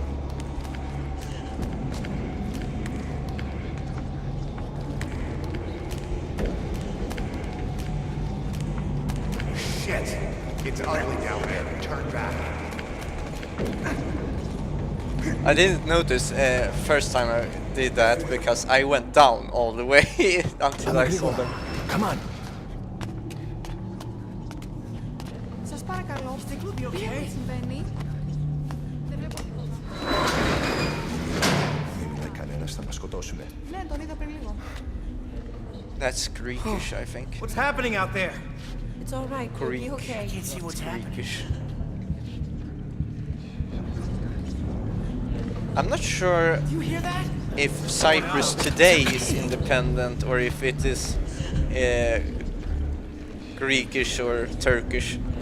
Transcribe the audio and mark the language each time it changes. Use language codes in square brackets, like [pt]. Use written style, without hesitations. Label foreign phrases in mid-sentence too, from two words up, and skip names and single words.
[en] Shit! It's ugly down there. Turn back. I didn't notice first time I did that because I went down all the way until I saw them. Come on. [el] Σας παρακαλώ, τι συμβαίνει? Δεν βλέπω τίποτα. Δεν είναι κανένας, θα μας σκοτώσουνε. Ναι, τον είδα πριν λίγο. [en] That's Greekish, I think. What's happening out there? It's all right. We'll be okay. Can't see what's happening. Greekish. I'm not sure You hear that? if Cyprus today is independent or if it is Greekish or Turkish.